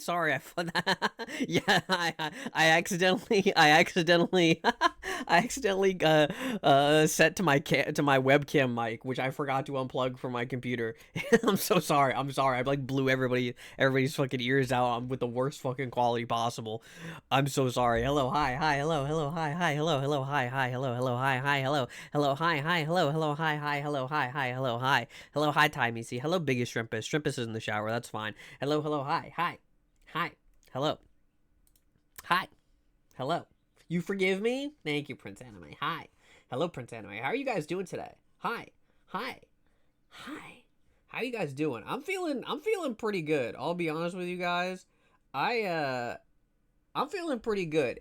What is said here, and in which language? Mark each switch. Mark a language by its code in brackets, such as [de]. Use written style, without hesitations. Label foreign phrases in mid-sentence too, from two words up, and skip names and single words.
[en] Sorry, I yeah, I accidentally set to to my webcam mic, which I forgot to unplug from my computer. I'm so sorry. I'm sorry. I like blew everybody's fucking ears out with the worst fucking quality possible. I'm so sorry. Hello, hi, hi, hello, hello, hi, hi, hello, hello, hi, hi, hello, hello, hi, hi, hello, hello, hi, hi, hello, hello, hi, hi, hello, hi, hi, hello, hi, hello, hi, Timey, see, hello, biggest shrimpus. Shrimpus is in the shower. That's fine. Hello, hello, hi, hi, hi, hello, hi, hello. You forgive me? Thank you, Prince Anime. Hi. Hello, Prince Anime. How are you guys doing today? Hi. Hi. Hi. How you guys doing? I'm feeling pretty good. I'll be honest with you guys. I I'm feeling pretty good.